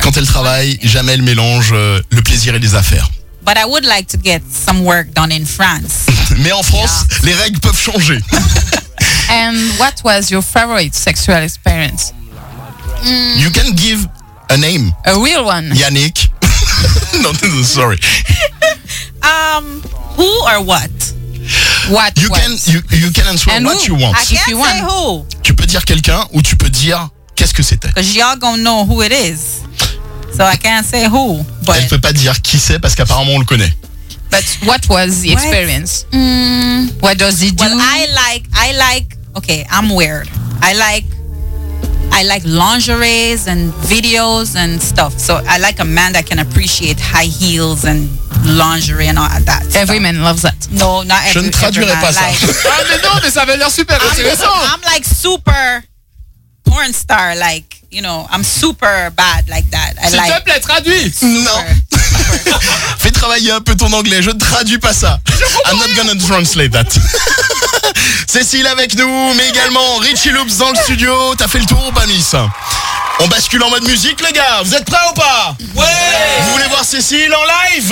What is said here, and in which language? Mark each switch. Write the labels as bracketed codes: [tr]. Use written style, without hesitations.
[fr] Quand elle travaille, jamais elle mélange le plaisir et les affaires. [en] But I would like to get some work done in France. [fr] Mais en France, yeah, les règles peuvent changer. [en] And what was your favorite sexual experience? You can give a name. A real one. Yannick. No, sorry. Who or what? What? You what? Can you can answer and what who? You want. I can't if you want. Say who. [fr] Tu peux dire quelqu'un ou tu peux dire qu'est-ce que c'était. [en] Because y'all gonna know who it is. So I can't say who. But [fr] elle peut pas dire qui c'est parce qu'apparemment on le connaît. [en] But what was the experience? What does he do? Well, I like. Okay, I'm weird. I like lingeries and videos and stuff. So I like a man that can appreciate high heels and lingerie and all that. Every stuff. Man loves that. No, not every man. [fr] Je ne traduirai pas ça. Ah, mais non, mais ça avait l'air super intéressant. [en] I'm like super porn star, like, you know, I'm super bad like that. [fr] S'il [en] like [fr] te plaît, traduis. Non. Fais travailler un peu ton anglais, je ne traduis pas ça. [en] I'm not gonna translate that. [fr] Cécile avec nous, mais également Richie Loops dans le studio. T'as fait le tour ou pas, Miss? On bascule en mode musique, les gars. Vous êtes prêts ou pas? Ouais. Vous voulez voir Cécile en live?